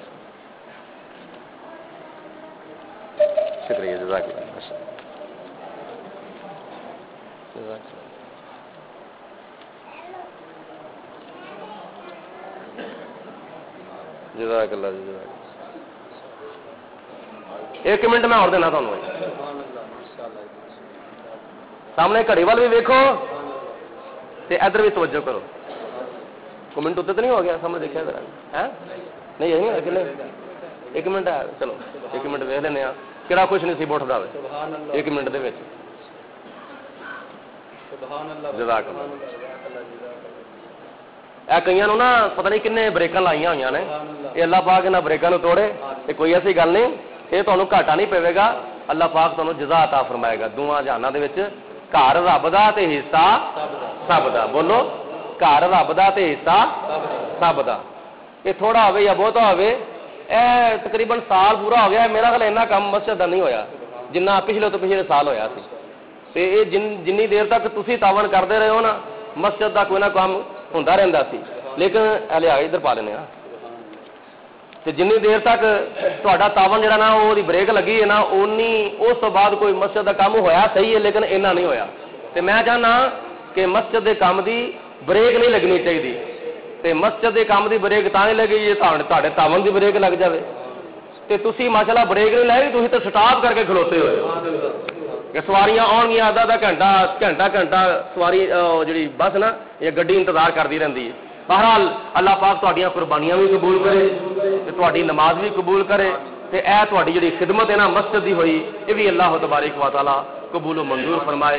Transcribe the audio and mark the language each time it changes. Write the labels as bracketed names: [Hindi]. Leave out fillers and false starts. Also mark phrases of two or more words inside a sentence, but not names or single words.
[Arabic] شکریہ، جزاک اللہ، جزاک اللہ۔ جزاک اللہ، جزاک اللہ۔ [Punjabi] 1 منٹ میں اور دینا تمہیں، سامنے گھڑی وال بھی ویکھو تے ادھر بھی توجہ کرو۔ [Urdu] کوئی منٹ اتنے تو نہیں ہو گیا؟ سامنے دیکھا ذرا ہے نہیں ہے؟ [Punjabi] 1 منٹ ہے، چلو 1 منٹ ویکھ لینے کہڑا خوش نصیب اٹھتا ہوئے 1 منٹ دے وچ۔ [Arabic] جزاک اللہ. [Punjabi] اے کئیاں نوں نا پتہ نہیں کنے بریکاں لائیاں ہوئیاں نے, یہ اللہ پاک انہاں بریکاں نوں توڑے. [Urdu] یہ کوئی ایسی گل نہیں, یہ تمہیں گھاٹا نہیں پے گا. اللہ پاک تمہیں جزا عطا فرمائے گا. [Punjabi] دونوں جہاناں دے وچ گھر رب دا تے حصہ سب دا. بولو, گھر رب دا تے حصہ سب دا. یہ تھوڑا ہوے یا بہتا ہوے, اے تقریباً سال پورا ہو گیا میرا خیال اینا کام مسجد دا نہیں ہویا جنہ پچھلے تو پچھلے سال ہویا سی. تے یہ جنی دیر تک تسی تعاون کرتے رہے ہو نا, مسجد دا کوئی نہ کام ہوندا رہندا سی. لیکن ہلے آ ادھر پا لینے تے جنی دیر تک تہاڈا تعاون جڑا نا وہ بریک لگی ہے نا, اونی اس تو بعد کوئی مسجد دا کام ہویا صحیح ہے لیکن اینا نہیں ہویا. تے میں چاہنا کہ مسجد دے کام دی بریک نہیں لگنی چاہیے. تے مسجد دے کام دی بریک تاں نہیں لگی جے تہاڈے تعاون دی بریک لگ جاوے. تے تسی ماشاءاللہ بریک نہیں لائی, تسی تے سٹاپ کر کے کھلوتے ہوئے کہ سواریاں آن گیا آدھا گھنٹہ سواری جڑی بس نا یہ گڈی انتظار کرتی رہتی ہے. بہرحال اللہ پاک تہاڈیاں قربانیاں بھی قبول کرے تے تہاڈی نماز بھی قبول کرے. تے اے تہاڈی جڑی خدمت ہے نا مسجد دی ہوئی, یہ بھی اللہ تبارک و تعالی قبول و منظور فرمائے.